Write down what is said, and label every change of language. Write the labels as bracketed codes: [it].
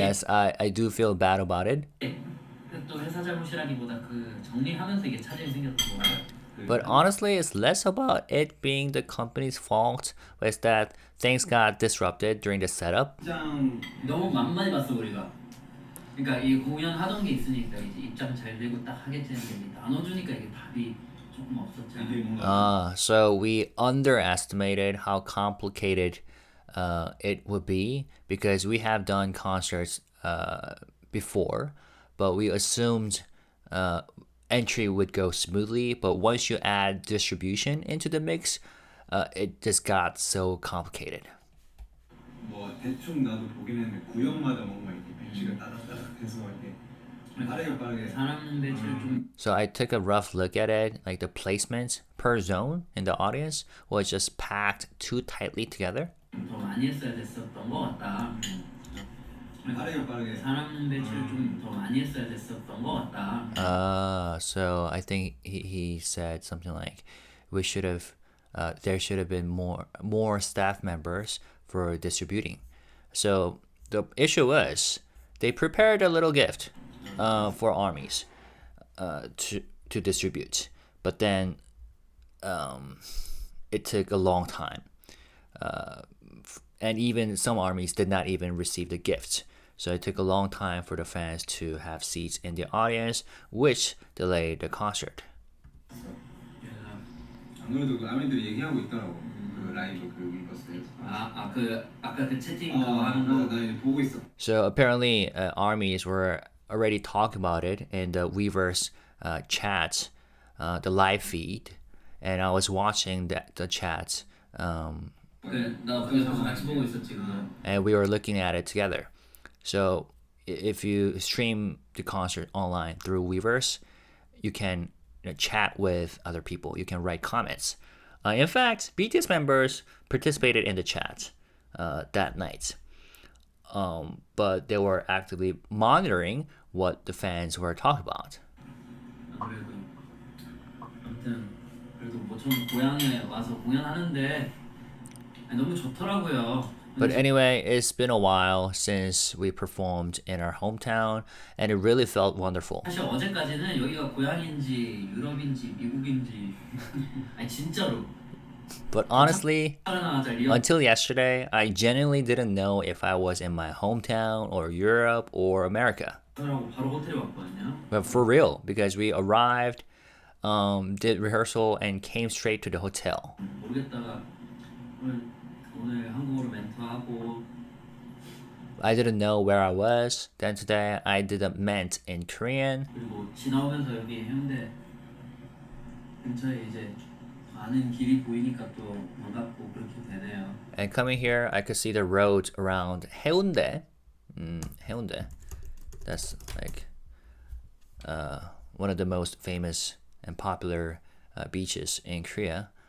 [en] Yes, I do feel bad about it. [ko] 또 회사 잘못이라기보다 그 정리하면서 이게 차질이 생겼던 거예요. [en] But honestly, it's less about it being the company's fault. It's that things got disrupted during the setup. [ko] 입장 너무 만만히 봤어 우리가. 그러니까 이 공연 하던 게 있으니까 이제 입장 잘 되고 딱 하겠지 했는데 나눠주니까 이게 답이 조금 없었잖아. 이게 뭔가 [en] So we underestimated how complicated it would be because we have done concerts before, but we assumed entry would go smoothly. But once you add distribution into the mix, it just got so complicated. [ko] 뭐 대충 나도 보긴 했는데 구역마다 뭔가 이렇게 배치가 따닥따닥해서 이렇게 빠르게 사람 배치를 좀 [en] So I took a rough look at it, like the placement per zone in the audience was just packed too tightly together. [ko] 더 많이 했어야 됐었던 것 같다. 빠르게 사람 배치를 좀 더 많이 했어야 됐었던 것 같다. [en] So I think he said something like, we should have, there should have been more staff members for distributing. So the issue was they prepared a little gift for armies to distribute, but then it took a long time, and even some armies did not even receive the gift. So it took a long time for the fans to have seats in the audience, which delayed the concert. [ko] 안 그래도 그 아미들이 얘기하고 있더라고. 그 라이브 그 위버스에서. 그 아까 그 채팅 그거 하는 거. 나 이제 보고 있어. [en] So apparently, armies were already talking about it in the Weverse chat, the live feed, and I was watching the chat, [ko] 나 거기서 같이 보고 있었지 그거. [en] and we were looking at it together. So if you stream the concert online through Weverse, you can chat with other people. You can write comments. In fact, BTS members participated in the chat that night. But they were actively monitoring what the fans were talking about. [ko] 그래도 아무튼 그래도 모처럼 고향에 와서 공연하는데 너무 좋더라고요. [en] But anyway, it's been a while since we performed in our hometown, and it really felt wonderful. [ko] 사실 어제까지는 여기가 고향인지 유럽인지 미국인지 아니 진짜로 [en] But honestly, [ko] 나가자 리얼 [en] until yesterday, I genuinely didn't know if I was in my hometown or Europe or America. [ko] 하고 바로 호텔에 왔거든요. [en] But for real, because we arrived, did rehearsal, and came straight to the hotel. [ko] 모르겠다가 오늘 한국어로 멘트하고 [en] I didn't know where I was. Then today, I did a ment in Korean. [ko] 그리고 지나오면서 여기 해운대 근처에 이제 아는 길이 보이니까 또 반갑고 그렇게 되네요. [en] And coming here, I could see the roads around Haeundae. Haeundae. That's like one of the most famous and popular beaches in Korea.